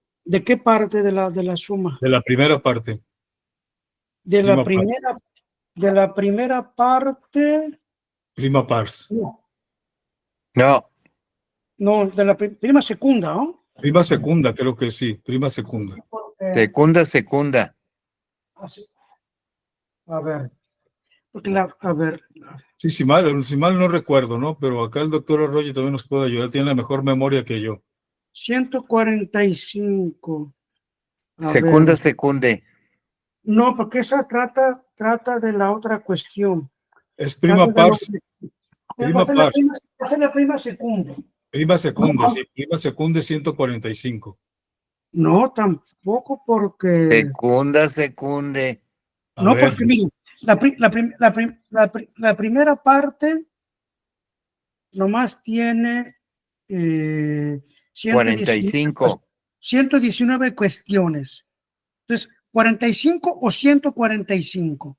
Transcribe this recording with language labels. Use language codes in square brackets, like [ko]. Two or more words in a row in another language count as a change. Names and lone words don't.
[es] ¿De qué parte de la suma? de la primera parte, De la [la] prima pars, [es] primera, de la primera parte, [la] prima pars, [es] no, No, no, de la prima segunda, ¿no? [la] prima secunda, [es] creo que sí, [la] prima secunda. secunda. [es] Así, a ver, a ver, Sí, si mal no recuerdo, ¿no? Pero acá el doctor Arroyo también nos puede ayudar, tiene la mejor memoria que yo. 145. A [la] Secunda, [es] ver. [la] secunde. [es] No, porque esa trata de la otra cuestión. Es Trata [la] prima [es] de lo [la] pars, [es] que va [la] prima [es] a ser la [la] pars, [es] prima, va a ser la prima segunda. [la] prima secunde, sí, prima secunde 145. [es] No, tampoco porque. [la] Secunda, secunde. [es] A No, ver, porque miren, la primera parte nomás tiene 45. 119 cuestiones. Entonces, 45 o 145.